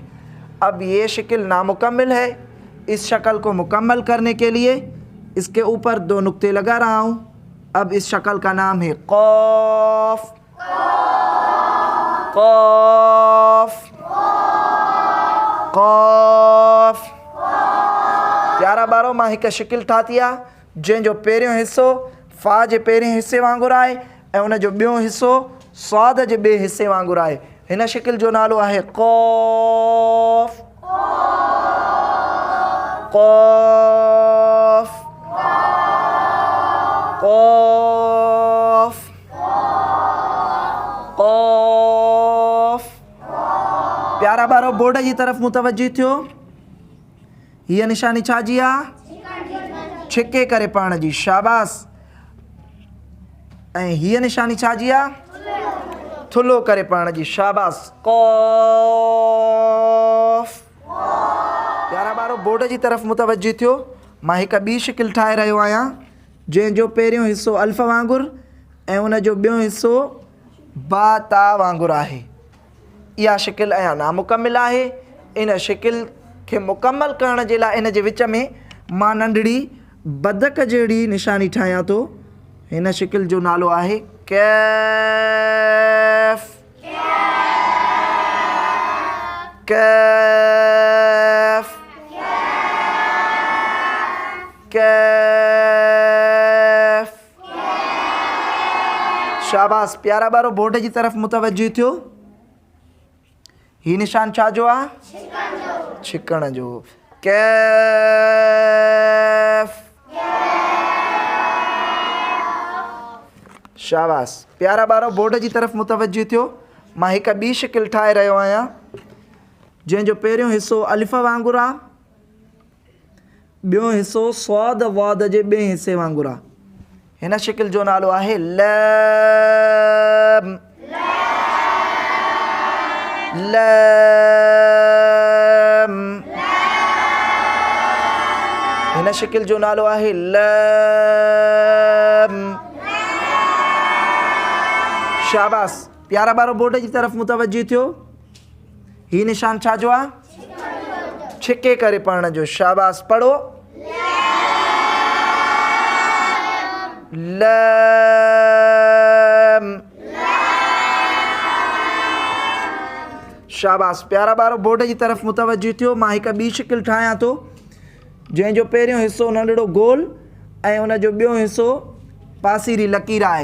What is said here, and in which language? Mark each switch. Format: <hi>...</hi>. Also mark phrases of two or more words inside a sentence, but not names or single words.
<ur>اب یہ شکل نامکمل ہے۔ اس شکل کو مکمل کرنے کے لیے اس کے اوپر دو نقطے لگا رہا ہوں. اب اس شکل کا نام ہے قاف. क़ाफ़ क़ाफ़।</ur> <sd>प्यारा बारो, मां हिकु शिकिल ठाही आहे जंहिंजो पहिरियों हिस्सो फ़ा जे पहिरें हिस्से वांगुरु आहे ऐं उन जो ॿियो हिस्सो सौद जे ॿिए हिस्से वांगुरु आहे। हिन शिकिल जो नालो आहे क़ाफ़। क़ाफ़ क़ाफ़ क़ाफ़। प्यारा बारो, बोर्ड</sd> <ur>کی طرف</ur> <sd>मुतवज्जो थियो। हीअ निशानी छा जी आहे? छिके करे पढ़ण जी। शाबाश। ऐं हीअ निशानी छा जी आहे? थुल्हो करे पढ़ण जी। शाबाश। क़ाफ़। प्यारा बारो, बोर्ड</sd> <ur>کی طرف</ur> <sd>मुतवज्जो थियो। मां हिकु ॿी शिकिल ठाहे रहियो आहियां जंहिंजो पहिरियों हिस्सो अल्फ़ वांगुरु ऐं उन जो ॿियो हिस्सो बा ता वांगुरु आहे। इहा शिकिल अञा नामुकमिल आहे। इन शिकिल खे मुकम्मल करण जे लाइ इन जे विच में मां नंढड़ी बदक जहिड़ी निशानी ठाहियां थो। हिन शिकिल जो नालो आहे कैफ़। कैफ़ कैफ़। शाबाश। प्यारा बारो, बोर्ड</sd> <ur>کی طرف</ur> <sd>मुतवज्जो थियो। ही निशान छा जो आहे? छिकण जो। कैफ़। शाबाश। प्यारा बारो, बोर्ड</sd> <ur>کی طرف</ur> <sd>मुतवज्जो थियो। मां हिकु ॿी शिकिल ठाहे रहियो आहियां जंहिंजो पहिरियों हिस्सो अलिफ़ वांगुरु आहे, ॿियो हिस्सो सौद वाद जे ॿिए हिस्से वांगुरु आहे। हिन शिकिल जो नालो आहे लैम। लैम। हिन शिकिल जो नालो आहे लैम। शाबाश। प्यारा बारो, बोर्ड</sd> <ur>کی طرف</ur> <sd>मुतवज्जो थियो। ही निशान छा जो आहे? छिके करे पढ़ण जो। शाबाश। पढ़ो। लैम। शाबाश। प्यारा बारो, बोर्ड</sd> <ur>کی طرف</ur> <sd>मुतवज्जो थियो। मां हिकु ॿी शिकिल ठाहियां थो जंहिंजो पहिरियों हिस्सो नंढड़ो गोल ऐं उन जो ॿियो हिस्सो पासीरी लकीर आहे।</sd>